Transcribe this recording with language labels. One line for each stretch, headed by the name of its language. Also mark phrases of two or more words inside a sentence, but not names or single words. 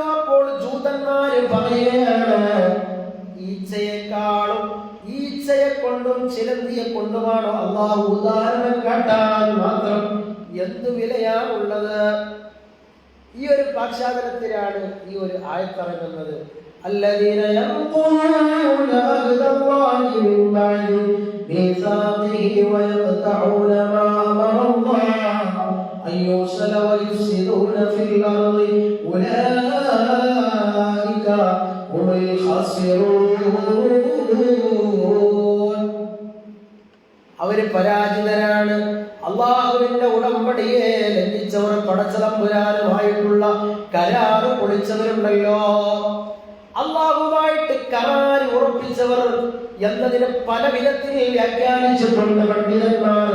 Malayalam: അപ്പോൾ ജൂതന്മാര് പറയുകയാണ്, ഈച്ചയെക്കാളും, ഈച്ചയെ കൊണ്ടും ചിലന്തിയെ കൊണ്ടുമാണോ അള്ളാഹു ഉദാഹരണം കാട്ടാൻ മാത്രം എന്ത് വിലയാണുള്ളത്? ഈ ഒരു പശ്ചാത്തലത്തിലാണ് ഈ ഒരു ആയത്തിറങ്ങുന്നത്.
Arabic: الذين ينقضون عهد الله من بعد ميثاقه ويقطعون ما أمر الله أن يوصل ويفسدون في الأرض أولئك هم الخاسرون.
Malayalam: അവര് പരാജിതരാണ്. അള്ളാഹുവിന്റെ ഉടമ്പടിയെ ലംഘിച്ചവർ, പടച്ച തമ്പുരാനുമായിട്ടുള്ള കരാറ് പൊളിച്ചവരുണ്ടല്ലോ. അള്ളാഹുമായിട്ട് കരാർ ഉറപ്പിച്ചവർ എന്നതിന് പല വിധത്തിൽ വ്യാഖ്യാനിച്ചിട്ടുണ്ട് പണ്ഡിതന്മാർ.